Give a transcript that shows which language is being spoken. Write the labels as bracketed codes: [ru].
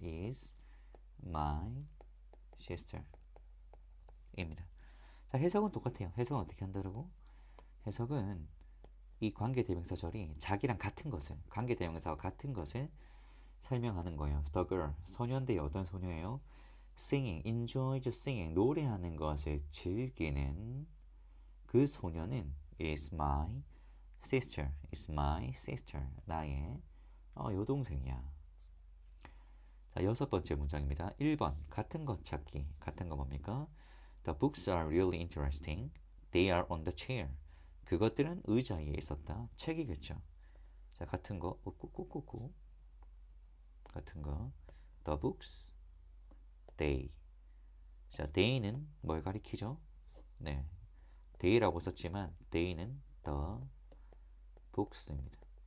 [en] is my sister 입니다. [ko] 자, 해석은 똑같아요. 해석은 어떻게 한다고? 해석은 이 관계대명사절이 자기랑 같은 것을, 관계대명사와 같은 것을 설명하는 거예요. The girl, 소년들이 어떤 소녀예요? Singing, enjoys singing, 노래하는 것을 즐기는 그 소녀는 [en] is my sister, is my sister, [ko] 나의 여동생이야. 자, 여섯 번째 문장입니다. 1번, 같은 것 찾기. 같은 거 뭡니까? [en] The books are really interesting. They are on the chair. [ko] 그것들은 의자에 있었다. 책이겠죠. 자, 같은 거, 꾹꾹꾹꾹. 같은 거. [en] The books, they. [ko] 자, they는 뭘 가리키죠? 네, they라고 썼지만 they는 the books입니다.